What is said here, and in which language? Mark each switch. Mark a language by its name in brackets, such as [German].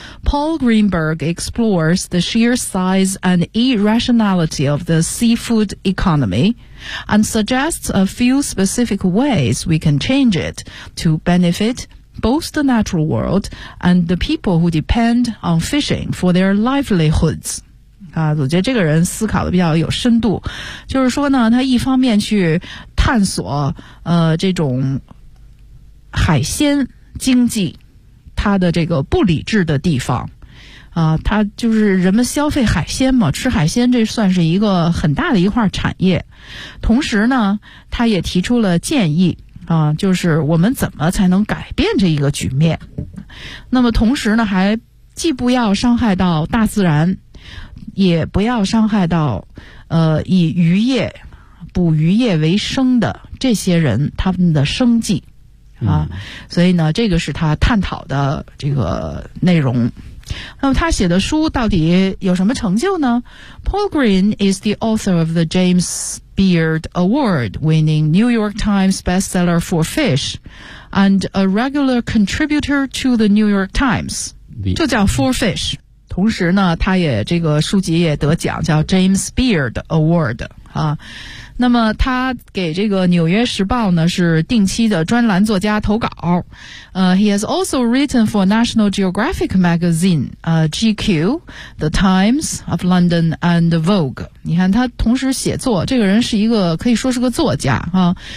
[English] Paul Greenberg explores the sheer size and irrationality of the seafood economy and suggests a few specific ways we can change it to benefit both the natural world and the people who depend on fishing for their livelihoods. [Chinese] 啊，我觉得这个人思考的比较有深度，就是说呢，他一方面去探索这种海鲜经济它的这个不理智的地方啊，他就是人们消费海鲜嘛，吃海鲜这算是一个很大的一块产业，同时呢，他也提出了建议啊，就是我们怎么才能改变这一个局面？那么同时呢，还既不要伤害到大自然。也不要伤害到以渔业捕渔业为生的这些人他们的生计啊，所以呢这个是他探讨的这个内容。那么他写的书到底有什么成就呢？ [English] Paul Green is the author of the James Beard Award winning New York Times bestseller for Fish and a regular contributor to the New York Times. [Chinese] 就叫 Four Fish。同时呢他也这个书籍也得奖，叫 James Beard Award 啊。那么他给这个纽约时报呢是定期的专栏作家投稿。 [English] He has also written for National Geographic Magazine, GQ, The Times of London and Vogue. [Chinese] 你看他同时写作，这个人是一个可以说是个作家啊。